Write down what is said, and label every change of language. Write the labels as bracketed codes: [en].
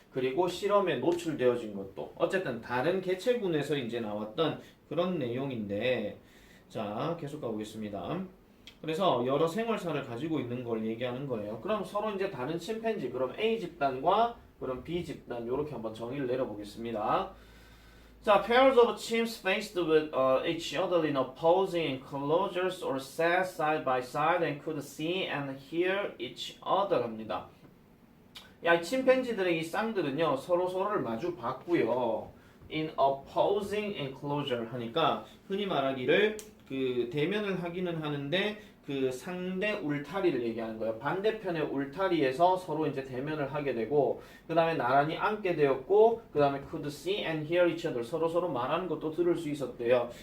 [ko] 그리고 실험에 노출되어진 것도 어쨌든 다른 개체군에서 이제 나왔던 그런 내용인데 자 계속 가보겠습니다. 그래서 여러 생활사를 가지고 있는 걸 얘기하는 거예요. 그럼 서로 이제 다른 침팬지 그럼 A 집단과 그럼 B 집단 이렇게 한번 정의를 내려보겠습니다. [en] 자, pairs of chimps faced with each other in opposing enclosures or sat side by side and could see and hear each other [ko] 합니다. 야, 이 침팬지들의 이 쌍들은요 서로를 마주 봤고요. [en] in opposing enclosure [ko] 하니까 흔히 말하기를 그 대면을 하기는 하는데 그 상대 울타리를 얘기하는 거예요. 반대편의 울타리에서 서로 이제 대면을 하게 되고 그 다음에 나란히 앉게 되었고 그 다음에 [en] could see and hear each other [ko] 서로 말하는 것도 들을 수 있었대요.